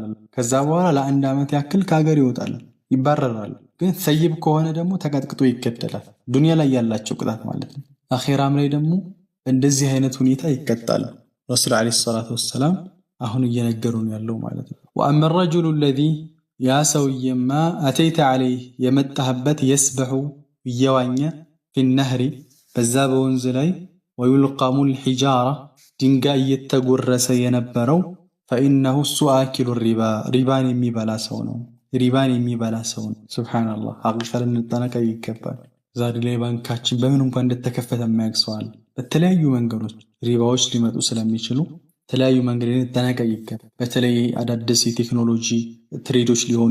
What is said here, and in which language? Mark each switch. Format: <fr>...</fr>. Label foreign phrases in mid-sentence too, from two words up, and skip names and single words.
<am>ከዛ በኋላ ለአንድ ዓመት ያክል ከሀገር ይወጣል፣ ይባረራል። ግን ሰይብ ከሆነ ደግሞ ተቀጥቅጦ ይገደላል። ዱንያ ላይ ያላቸው ቅጣት ማለት ነው። አኺራም ላይ ደግሞ እንደዚህ አይነት ሁኔታ ይቀጣል። ረሱል</am> <ar>عليه الصلاة والسلام</ar> <am>አሁን እየነገሩን ያለው ማለት ነው።</am> <ar>وأما الرجل الذي</ar> <am>ያ ሰውየማ</am> <ar>أتيت عليه</ar> <am>የመጣህበት የስበሑ እየዋኘ</am> <ar>في النهر</ar> <am>በዛ በወንዝ ላይ</am> <ar>ويلقم الحجارة</ar> <am>ድንጋይ እየተጎረሰ የነበረው فإنه እሱ አኪሉ ሪባን የሚበላ ሰው ነው። ሪባን የሚበላ ሰው ነው። ሱብሃንአላህ ሐቂቃ ልንጠነቀቅ ይገባል። ዛሬ ላይ ባንካችን በምን እንኳን እንደተከፈተ የማያውቅ ሰው አለ። በተለያዩ መንገዶች ሪባዎች ሊመጡ ስለሚችሉ የተለያዩ መንገድ ልንጠነቀቅ ይገባል። በተለይ አዳዲስ የቴክኖሎጂ ትሬዶች ሊሆኑ</am>